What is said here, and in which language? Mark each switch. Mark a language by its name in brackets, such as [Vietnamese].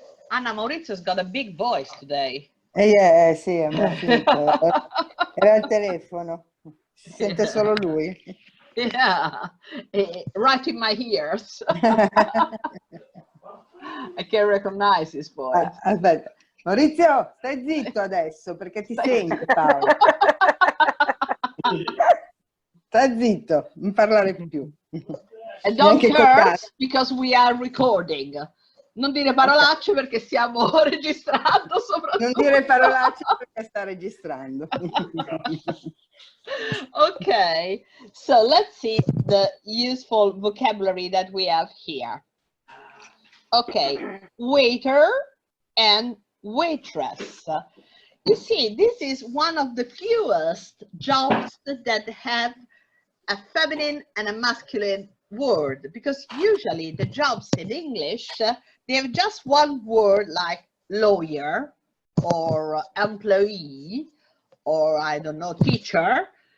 [English] Anna Maurizio's got a big voice today. [Italian] Yeah, sì, è finito. Era il telefono. Si sente solo lui. [English] Yeah, right in my ears. I can recognize his voice. [Italian] Aspetta, Maurizio, stai zitto adesso perché ti sente Paola. Stai zitto, non parlare più. [English] And don't curse because we are recording. [Italian] Non dire parolacce perché stiamo registrando soprattutto. Non dire parolacce perché sta registrando. [English] Okay, so let's see the useful vocabulary that we have here. Okay, waiter and waitress. You see, this is one of the fewest jobs that have a feminine and a masculine word, because usually the jobs in English, they have just one word like lawyer or employee or I don't know, teacher,